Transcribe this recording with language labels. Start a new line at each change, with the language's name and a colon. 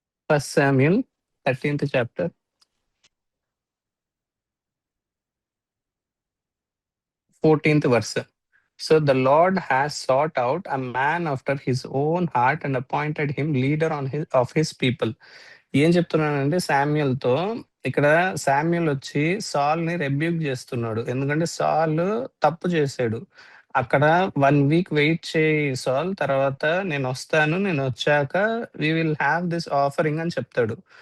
Telugu: First Samuel 13థ్ chapter 14th verse.
English: So the Lord has sought out a man after his own heart and appointed him leader of his people.
Telugu: ఏం చెప్తున్నానంటే శామ్యూయల్‌తో ఇక్కడ Samuel వచ్చి సాల్‌ని rebuke చేస్తున్నాడు. ఎందుకంటే సాల్ తప్పు చేసాడు. అక్కడ 1 వీక్ వెయిట్ చేయి సాల్. తర్వాత నేనొస్తాను. నేనొచ్చాక
English: we will have this offering
Telugu: అని చెప్తాడు.